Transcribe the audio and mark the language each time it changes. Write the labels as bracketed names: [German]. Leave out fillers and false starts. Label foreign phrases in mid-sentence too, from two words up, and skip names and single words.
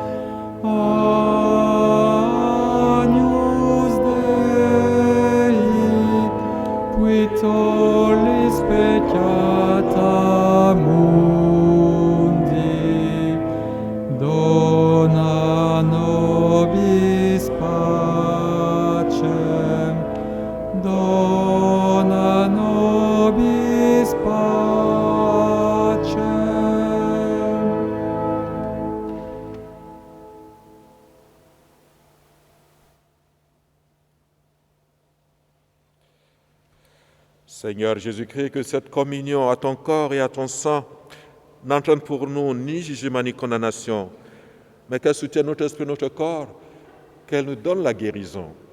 [Latin] Agnus Dei, qui tollis peccata mundi, dona nobis pacem, dona nobis pacem. [French] Seigneur Jésus-Christ, que cette communion à ton corps et à ton sang n'entraîne pour nous ni jugement ni condamnation, mais qu'elle soutienne notre esprit, notre corps, qu'elle nous donne la guérison.